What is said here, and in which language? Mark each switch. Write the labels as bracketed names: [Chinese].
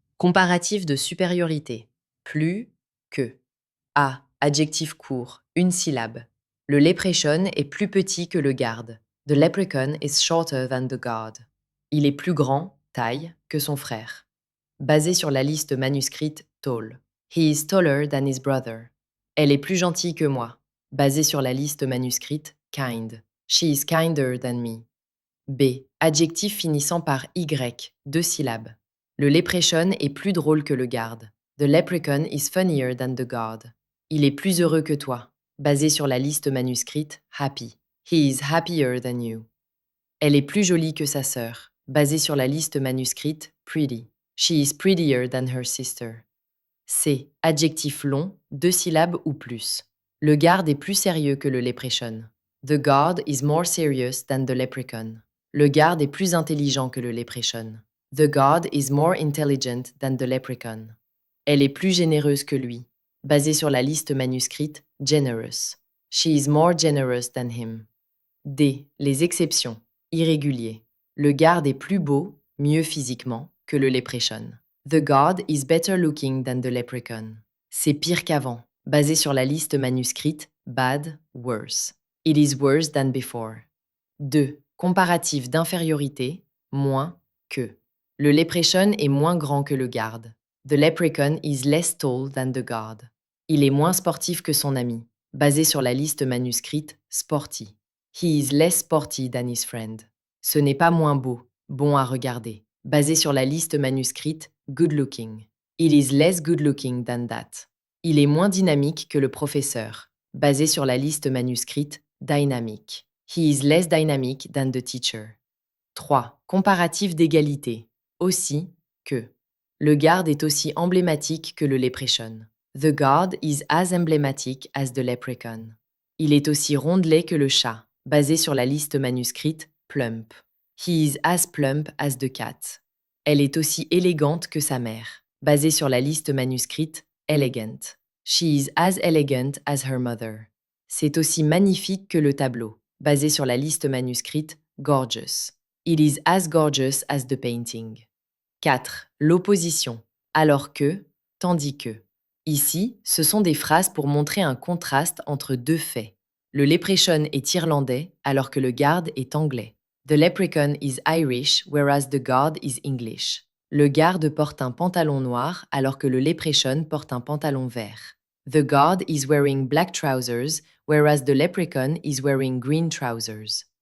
[French] Comparatif de supériorité. Plus que. A. Adjectif court, une syllabe. Le leprechaun est plus petit que le garde. [English] The leprechaun is shorter than the guard. [French] Il est plus grand, taille, que son frère. Basé sur la liste manuscrite tall. [English] He is taller than his brother. [French] Elle est plus gentille que moi. Basé sur la liste manuscrite kind. [English] She is kinder than me. [French] B. Adjectif finissant par y, deux syllabes. Le leprechaun est plus drôle que le garde. [English] The leprechaun is funnier than the guard. [French] Il est plus heureux que toi. Basé sur la liste manuscrite happy. [English] He is happier than you. [French] Elle est plus jolie que sa sœur. Basé sur la liste manuscrite pretty. [English] She is prettier than her sister. [French] C. Adjectif long, deux syllabes ou plus. Le garde est plus sérieux que le leprechaun. [English] The guard is more serious than the leprechaun. [French] Le garde est plus intelligent que le leprechaun. [English] The guard is more intelligent than the leprechaun. [French] Elle est plus généreuse que lui. Basé sur la liste manuscrite generous. [English] She is more generous than him. [French] D. Les exceptions. Irrégulier. Le garde est plus beau, mieux physiquement, que le leprechaun. [English] The guard is better looking than the leprechaun. [French] C'est pire qu'avant. Basé sur la liste manuscrite bad, worse. [English] It is worse than before. 2. [French] Comparatif d'infériorité, moins que. Le leprechaun est moins grand que le garde. [English] The leprechaun is less tall than the guard. [French] Il est moins sportif que son ami. Basé sur la liste manuscrite sporty. [English] He is less sporty than his friend. [French] Ce n'est pas moins beau, bon à regarder. Basé sur la liste manuscrite good looking. [English] It is less good looking than that. [French] Il est moins dynamique que le professeur. Basé sur la liste manuscrite dynamic. [English] He is less dynamic than the teacher. [French] 3. Comparatif d'égalité. Aussi que. Le garde est aussi emblématique que le leprechaun. [English] The guard is as emblematic as the leprechaun. [French] Il est aussi rondelet que le chat. Basé sur la liste manuscrite plump. [English] He is as plump as the cat. [French] Elle est aussi élégante que sa mère. Basé sur la liste manuscrite elegant. [English] She is as elegant as her mother. [French] C'est aussi magnifique que le tableau. Basé sur la liste manuscrite gorgeous. [English] It is as gorgeous as the painting. [French] 4. L'opposition. Alors que, tandis que. Ici, ce sont des phrases pour montrer un contraste entre deux faits. Le leprechaun est irlandais alors que le garde est anglais. [English] The leprechaun is Irish whereas the guard is English. [French] Le garde porte un pantalon noir alors que le leprechaun porte un pantalon vert. [English] The guard is wearing black trousers whereas the leprechaun is wearing green trousers.